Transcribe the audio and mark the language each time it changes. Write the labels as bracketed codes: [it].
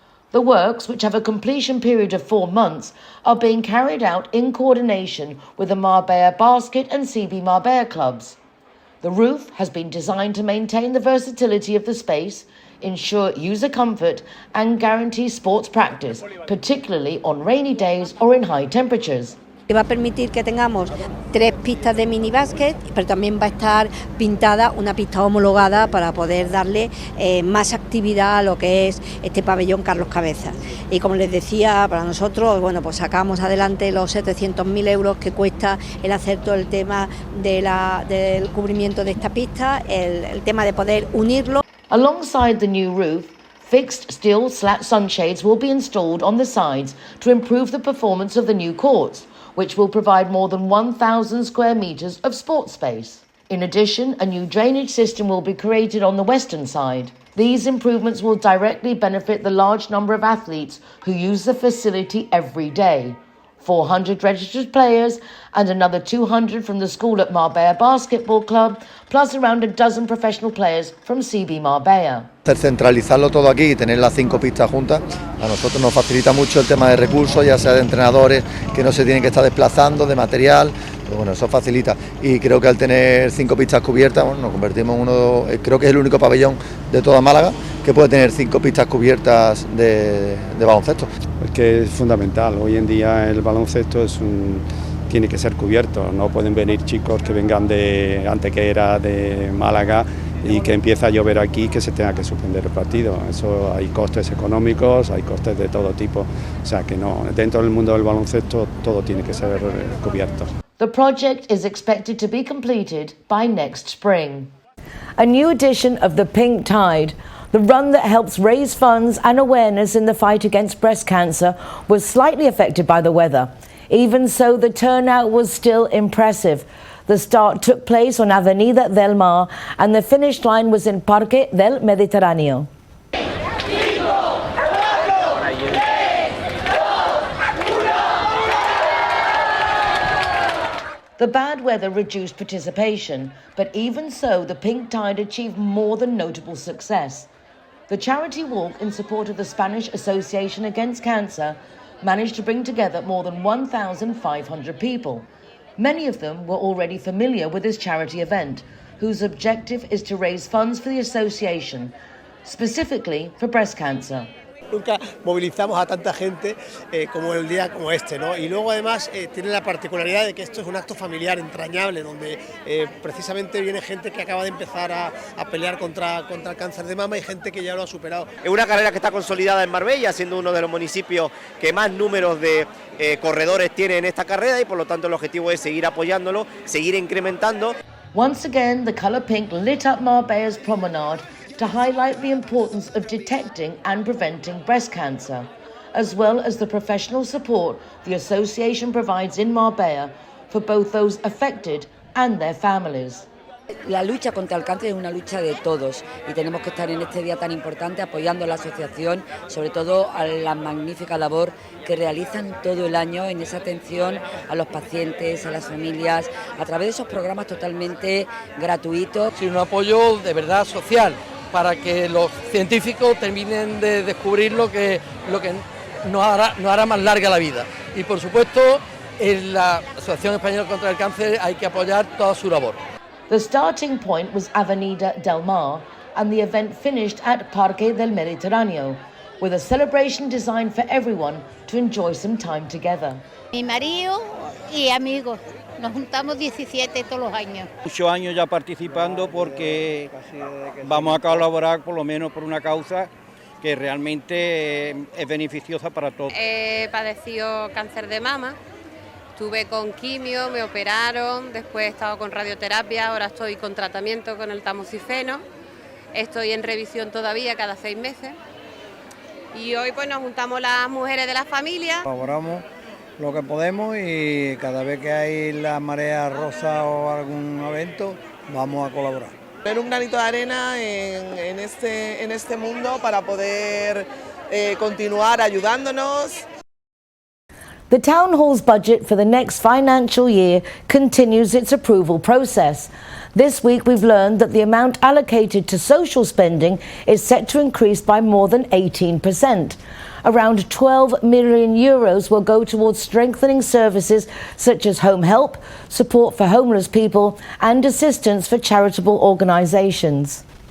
[en] The works, which have a completion period of 4 months, are being carried out in coordination with the Marbella Basket and CB Marbella clubs. The roof has been designed to maintain the versatility of the space, ensure user comfort and guarantee sports practice, particularly on rainy days or in high temperatures. [es] Va a permitir que tengamos 3 pistas de mini básquet, pero también va a estar pintada una pista homologada para poder darle más actividad a lo que es este pabellón Carlos Cabezas. Y como les decía, para nosotros, bueno, pues sacamos adelante los 700.000 euros que cuesta el hacer todo el tema del cubrimiento de esta pista, el tema de poder unirlo. [en] Alongside the new roof, fixed steel slat sunshades will be installed on the sides to improve the performance of the new courts, which will provide more than 1,000 square metres of sports space. In addition, a new drainage system will be created on the western side. These improvements will directly benefit the large number of athletes who use the facility every day. 400 registered players and another 200 from the school at Marbella Basketball Club, plus around a dozen professional players from CB Marbella. [es] Centralizarlo todo aquí y tener las 5 pistas juntas, a nosotros nos facilita mucho el tema de recursos, ya sea de entrenadores que no se tienen que estar desplazando, de material, pero bueno, eso facilita. Y creo que al tener 5 pistas cubiertas, bueno, nos convertimos en uno, creo que es el único pabellón de toda Málaga que puede tener 5 pistas cubiertas de baloncesto. Es que es fundamental, hoy en día el baloncesto tiene que ser cubierto, no pueden venir chicos que vengan de Antequera, de Málaga, y que empieza a llover aquí, que se tenga que suspender el partido. Eso hay costes económicos, hay costes de todo tipo, o sea que no, dentro del mundo del baloncesto todo tiene que ser cubierto. [en] The project is expected to be completed by next spring. A new edition of the Pink Tide, the run that helps raise funds and awareness in the fight against breast cancer, was slightly affected by the weather. Even so, the turnout was still impressive. The start took place on Avenida del Mar and the finish line was in Parque del Mediterráneo. The bad weather reduced participation, but even so, the Pink Tide achieved more than notable success. The charity walk in support of the Spanish Association Against Cancer managed to bring together more than 1,500 people. Many of them were already familiar with this charity event, whose objective is to raise funds for the association, specifically for breast cancer. [es] Nunca movilizamos a tanta gente como el día como este, ¿no? Y luego además tiene la particularidad de que esto es un acto familiar entrañable, donde precisamente viene gente que acaba de empezar a pelear contra el cáncer de mama y gente que ya lo ha superado. Es una carrera que está consolidada en Marbella, siendo uno de los municipios que más números de corredores tiene en esta carrera, y por lo tanto el objetivo es seguir apoyándolo, seguir incrementando. [en] Once again, the colour pink lit up Marbella's promenade to highlight the importance of detecting and preventing breast cancer, as well as the professional support the association provides in Marbella for both those affected and their families. [es] La lucha contra el cáncer es una lucha de todos y tenemos que estar en este día tan importante apoyando a la asociación, sobre todo a la magnífica labor que realizan todo el año en esa atención a los pacientes, a las familias, a través de esos programas totalmente gratuitos. Sí, un apoyo de verdad social para que los científicos terminen de descubrir lo que nos hará más larga la vida. Y por supuesto, en la Asociación Española contra el Cáncer hay que apoyar toda su labor. [en] The starting point was Avenida del Mar and the event finished at Parque del Mediterráneo, with a celebration designed for everyone to enjoy some time together. [es] Mi marido y amigos, nos juntamos 17 todos los años. Muchos años ya participando porque vamos a colaborar por lo menos por una causa que realmente es beneficiosa para todos. He padecido cáncer de mama, estuve con quimio, me operaron, después he estado con radioterapia, ahora estoy con tratamiento con el tamoxifeno, estoy en revisión todavía cada 6 meses y hoy pues nos juntamos las mujeres de la familia. Colaboramos lo que podemos y cada vez que hay la marea rosa o algún evento vamos a colaborar. Poner un granito de arena en este mundo para poder continuar ayudándonos. [en] The Town Hall's budget for the next financial year continues its approval process. This week we've learned that the amount allocated to social spending is set to increase by more than 18%. Around 12 million euros will go towards strengthening services such as home help, support for homeless people and assistance for charitable organisations.